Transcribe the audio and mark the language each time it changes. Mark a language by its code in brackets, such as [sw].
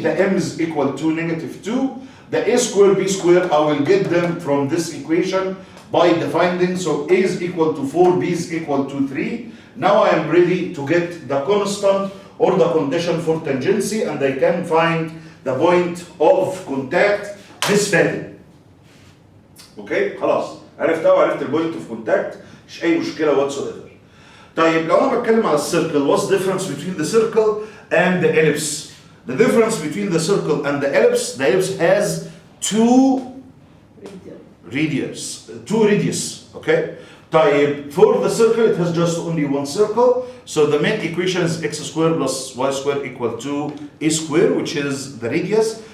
[en] The m is equal to -2. The a square b square, I will get them from this equation by defining. So a is equal to 4, b is equal to 3. Now I am ready to get the constant or the condition for tangency, and I can find the point of contact this value. [ar] Okay, خلاص عرفتها وعرفت البوينت اوف كونتاكت، مش اي مشكله whatsoever. طيب لو انا بتكلم على السيركل، [en] what's the difference between the circle and the ellipse? The difference between the circle and the ellipse has two radius, okay? طيب, for the circle it has just only one circle, so the main equation is x squared plus y squared equal to a squared, which is the radius.